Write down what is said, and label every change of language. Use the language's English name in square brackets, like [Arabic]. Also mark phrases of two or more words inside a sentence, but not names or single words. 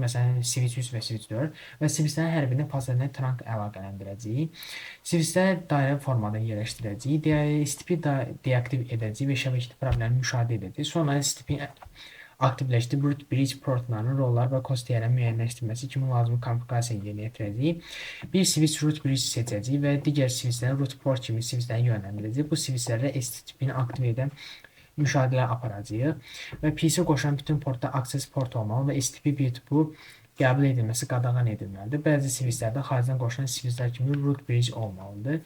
[Azerbaijani] Məsələn, switch 3 və switch 4 və switchlərin hər birini fasiləsində trunk əlaqələndirəcəyik. Switchləri dairə formada yerləşdirəcəyik. STP deaktiv edəcəyik və şəbəkədə problemləri müşahidə edəcəyik. Sonra STP aktivləşdirib [English] root bridge [Azerbaijani] portlarının rolları və kod dəyərlərini müəyyənləşdirməsi kimi lazımi konfigurasiya yerinə yetirəcəyik. Bir switch [English] root bridge [Azerbaijani] seçəcəyik və digər switchləri [English] root port [Azerbaijani] kimi switchləri yönləndirəcəyik. Bu switchlərlə STP-ni aktiv edən müşahidələr aparacağıq və PC qoşulan bütün portda [English] access port [Azerbaijani] olmalı və STP bu qəbul edilməsi qadağan edilməlidir. Bəzi switchlərdə xaricdən qoşulan switchlər kimi [English] root bridge [Azerbaijani] olmalıdır.